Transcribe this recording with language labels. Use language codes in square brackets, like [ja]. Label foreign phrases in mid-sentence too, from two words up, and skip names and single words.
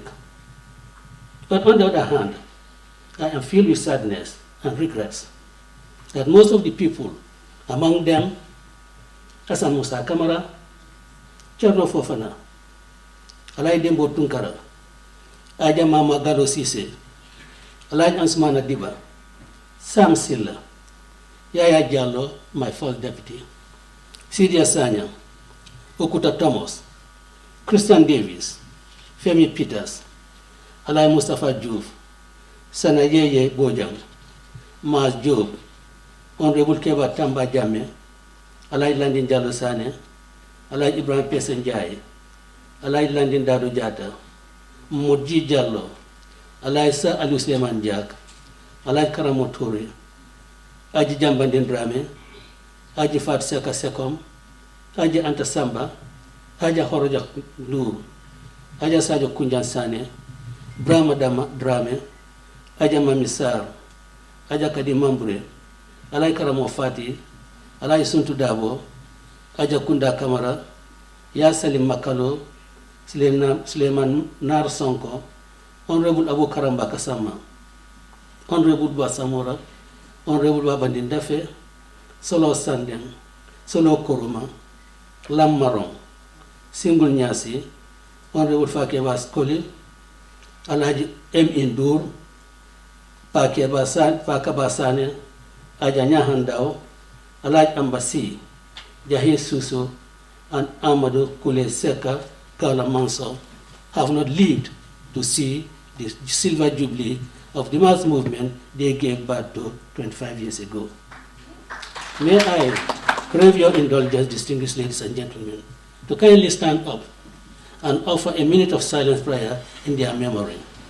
[en] But on the other hand, I am filled with sadness and regrets that most of the people, among them Hassan Musa Kamara, Cherno Fofana, Alai Dembo Tunkara, Aja Mama Gado Sise, Alai Ansmana Diba, Sam Silla, Yaya Jallo, my first deputy, Sidi Asanya, Okuta Thomas, Christian Davis, Femi Peters, Alai Mustafa Diouf, Sanayeye Bojang, Maz Job, Honorable Keba Tamba Jammeh, Alai Landin Jallo Sane, Alai Ibrahim Pesenjai, Alai Landin Dado Jata, Moji Jallo, Alai Sa Alu Suleiman Jak, Alai Karamotori, Aji Jambandin Drame, Aji Fat Seka Sekom, Aji Anta Samba, Aja Horojak Nur, Aja Sajo Kunjan Sane, Brahma Drame, Aja Mamisar, Aja Kadi Mambre, Alai Karamo Fati, Alai Suntu Dabo, Aja Kunda Kamara, Ya Salim Makalo, Suleiman Nar Sonko, Honorable Abu Karamba Kasama, Honorable Basamora, Honorable Babandin Dafe, Solo Sandem, Solo Kuruma, Lam Marong, Singul Nyasi, Honorable Fakeba Skoli, Alhaji M. Indur, Fakaba Sane, Aja Nyahandao, Alhaji Ambasi, Jahir Suso, and Amadou Kule Seka Kaula Manso have not lived to see the silver jubilee of the mass movement they gave birth to 25 years ago. May I crave your indulgence, distinguished ladies and gentlemen, to kindly stand up and offer a minute of silent prayer in their memory.